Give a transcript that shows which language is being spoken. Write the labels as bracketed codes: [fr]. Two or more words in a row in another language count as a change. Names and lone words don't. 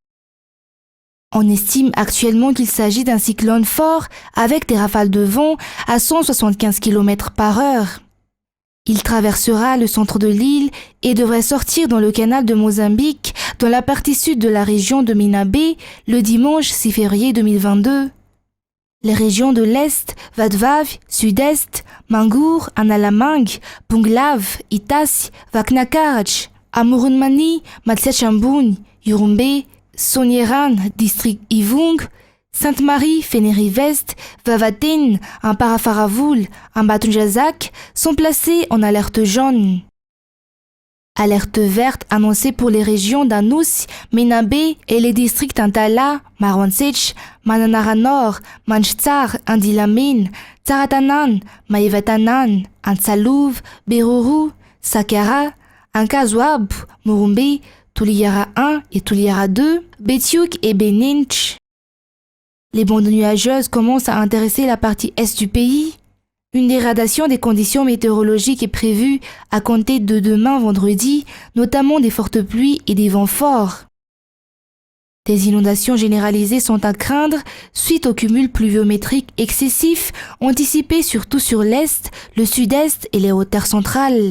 [fr] On estime actuellement qu'il s'agit d'un cyclone fort avec des rafales de vent à 175 km par heure. Il traversera le centre de l'île et devrait sortir dans le canal de Mozambique, dans la partie sud de la région de Minabe, le dimanche 6 février 2022. Les régions de l'Est, Vadvav, Sud-Est, Mangour, Analamang, Punglav, Itas, Vaknakarach, Amurunmani, Matsiachambun, Yurumbe, Sonieran, district Ivung, Sainte-Marie, Fénéry-Vest, Vavaten, un Parafaravoul, un Batunjazak sont placés en alerte jaune. Alerte verte annoncée pour les régions d'Anous, Menabe et les districts Antala, Marwansech, Mananara Nord, Manchtsar, Indilamin, Tsaratanan, Maevatanan, Ansalouv, Beruru, Sakara, Ankazwab, Murumbe, Tuliara 1 et Tuliara 2, Betiuk et Beninch. Les bandes nuageuses commencent à intéresser la partie est du pays. Une dégradation des conditions météorologiques est prévue à compter de demain vendredi, notamment des fortes pluies et des vents forts. Des inondations généralisées sont à craindre suite au cumul pluviométrique excessif anticipé surtout sur l'est, le sud-est et les hautes terres centrales.